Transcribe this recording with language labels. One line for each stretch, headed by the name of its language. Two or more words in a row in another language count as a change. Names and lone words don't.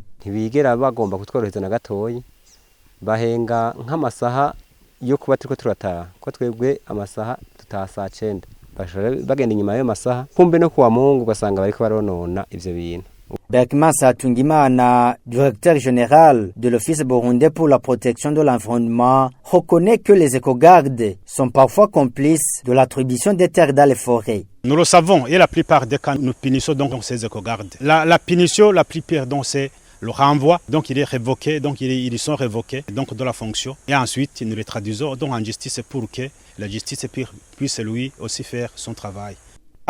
Rundi: Ntibigera bagomba kutworohereza na gatoyi bahenga nk'amasaha yo kuba turiko turataha ko twebwe amasaha tutaha saa 9 bagenda inyuma y'ayo masaha kumbe no kuwa Mungu ugasanga bariko baronona ivyo bintu.
French: Berkman Satungimana, directeur général de l'Office burundais pour la protection de l'environnement, reconnaît que les écogardes sont parfois complices de l'attribution des terres dans les forêts. Nous le savons et la plupart des cas nous punissons donc ces écogardes. La punition la plus pire donc c'est le renvoi, donc il est révoqué, donc ils sont révoqués donc de la fonction et ensuite nous les traduisons donc en justice pour que la justice puisse lui aussi faire son travail.